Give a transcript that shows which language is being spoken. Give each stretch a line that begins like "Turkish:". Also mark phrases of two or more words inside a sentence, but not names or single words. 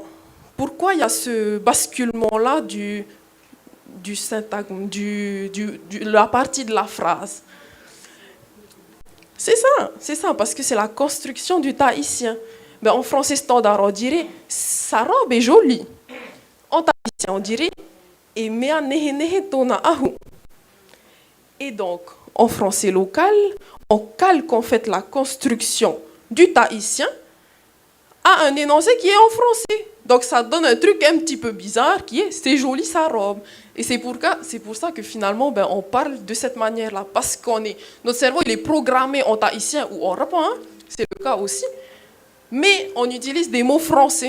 French: Pourquoi il y a ce basculement-là du syntagme, la partie de la phrase? C'est ça, parce que c'est la construction du tahitien. Ben, en français standard, on dirait « sa robe est jolie ». En tahitien, on dirait «
Tahitian: et mea nehe nehe tona ahu ».
French: Et donc, en français local, on calque en fait la construction du tahitien à un énoncé qui est en français. Donc ça donne un truc un petit peu bizarre qui est « c'est joli sa robe ». Et c'est pour ça que finalement, ben, on parle de cette manière-là, parce qu'on notre cerveau il est programmé en tahitien ou en rapport, hein, c'est le cas aussi, mais on utilise des mots français.